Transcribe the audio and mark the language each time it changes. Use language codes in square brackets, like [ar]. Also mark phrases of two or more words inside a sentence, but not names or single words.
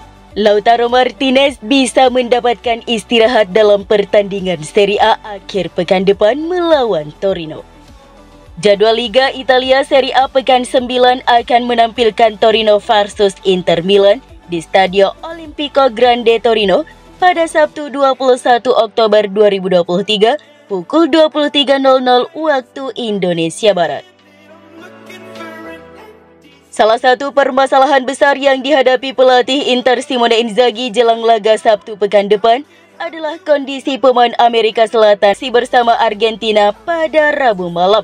[id] Lautaro Martinez bisa mendapatkan istirahat dalam pertandingan Serie A akhir pekan depan melawan Torino. Jadwal Liga Italia Serie A pekan 9 akan menampilkan Torino versus Inter Milan di Stadio Olimpico Grande Torino pada Sabtu 21 Oktober 2023 pukul 23.00 waktu Indonesia Barat. Salah satu permasalahan besar yang dihadapi pelatih Inter Simone Inzaghi jelang laga Sabtu pekan depan adalah kondisi pemain Amerika Selatan bersama Argentina pada Rabu malam.